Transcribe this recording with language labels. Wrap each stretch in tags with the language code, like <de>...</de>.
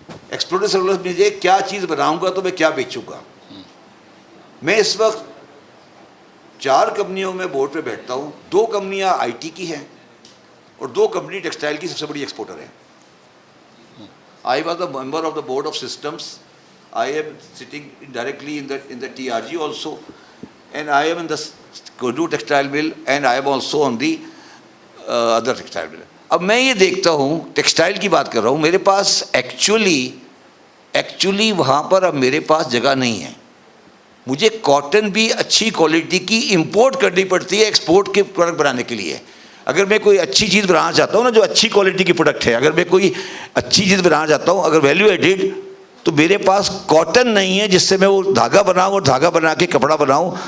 <ur>Exportable surplus مجھے کیا چیز بناؤں گا تو میں کیا بیچوں گا. میں اس وقت 4 کمپنیوں میں بورڈ پہ بیٹھتا ہوں. 2 کمپنیاں IT کی ہیں اور 2 کمپنی ٹیکسٹائل کی سب سے بڑی ایکسپورٹر ہیں.</ur> <en>I was a member of the board of systems. I am sitting indirectly in the TRG also, and I am in the Kodu textile mill, and I am also on the other textile mill.</en> <ur>اب میں یہ دیکھتا ہوں, textile کی بات کر رہا ہوں, میرے پاس ایکچولی وہاں پر اب میرے پاس جگہ نہیں ہے. مجھے کاٹن بھی اچھی کوالٹی کی امپورٹ کرنی پڑتی ہے ایکسپورٹ کے پروڈکٹ بنانے کے لیے. اگر میں کوئی اچھی چیز بنانا چاہتا ہوں نا, جو اچھی کوالٹی کی پروڈکٹ ہے, اگر میں کوئی اچھی چیز بنانا چاہتا ہوں, اگر ویلیو ایڈڈ, تو میرے پاس کاٹن نہیں ہے جس سے میں وہ دھاگا بناؤں اور دھاگا بنا کے کپڑا بناؤں.</ur>